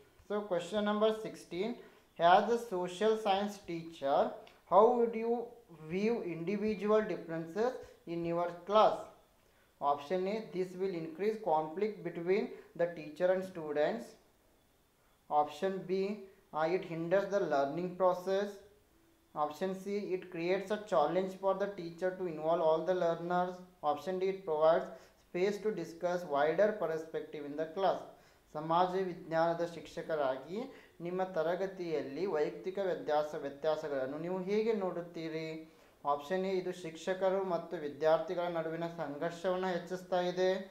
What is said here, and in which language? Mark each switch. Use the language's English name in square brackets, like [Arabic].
[English] So question number 16, as a social science teacher how would you view individual differences in your class? Option A this will increase conflict between the teacher and students. Option B it hinders the learning process. Option C, it creates a challenge for the teacher to involve all the learners. Option D, it provides space to discuss wider perspective in the class. [Kannada] ಸಮಾಜ ವಿಜ್ಞಾನದ ಶಿಕ್ಷಕರಾಗಿ ನಿಮ್ಮ ತರಗತಿಯಲ್ಲಿ ವೈಯಕ್ತಿಕ ವ್ಯತ್ಯಾಸಗಳನ್ನು ನೀವು ಹೇಗೆ ನೋಡುತ್ತೀರಿ? ಆಪ್ಷನ್ ಎ, ಇದು ಶಿಕ್ಷಕರು ಮತ್ತು ವಿದ್ಯಾರ್ಥಿಗಳ ನಡುವಿನ ಸಂಘರ್ಷವನ್ನು ಹೆಚ್ಚಿಸ್ತಾ ಇದೆ.